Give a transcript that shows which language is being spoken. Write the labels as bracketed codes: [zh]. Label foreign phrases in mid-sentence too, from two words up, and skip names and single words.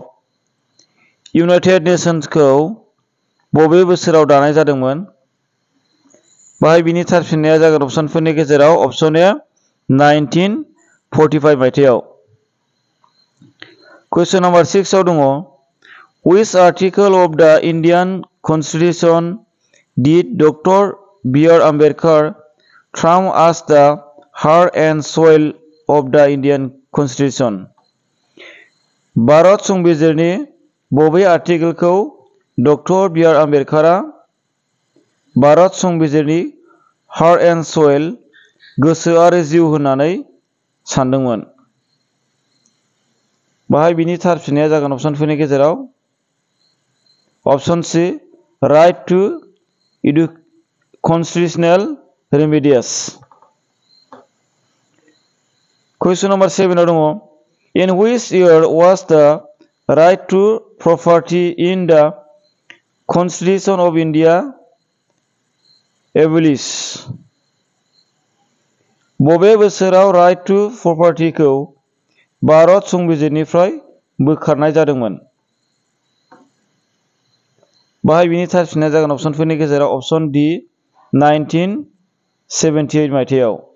[brx] यूनाइटेड नेशंसखौ बबे बोसोराव दानाय जादोंमोन? बाहाय बिनि थार फिननाया जागोन अपसनफोरनि गेजेराव अपसन ए 1945 मायथाइयाव। कुइसन नाम्बार 6 आव दङ [en] which article of the Indian Constitution did Dr. B.R. Ambedkar term as the heart and soul of the Indian Constitution? [brx] भारत संबिजिरनि बबे आर्टिकलखौ डक्टर बी आर आम्बेडकारा भारत संबिजिरनि [en] heart and soul [brx] गोसो आरो जिउ होननानै सानदोंमोन? बाहाय बिनि थार फिननाया जागोन अपसनफोरनि गेजेराव अपसन सी [en] right to constitutional remedies. [brx] कुइसन नाम्बार 7 आव दङ [en] इन which year was the right to property in the Constitution of India abolished? [brx] बबे बोसोराव [en] right to propertyखौ [brx] भारत संबिजिरनिफ्राय बोखारनाय जादोंमोन? बाहाय बिनि थार फिननाया जागोन अपसनफोरनि गेजेराव अपसन डि 1978 मायथाइयाव।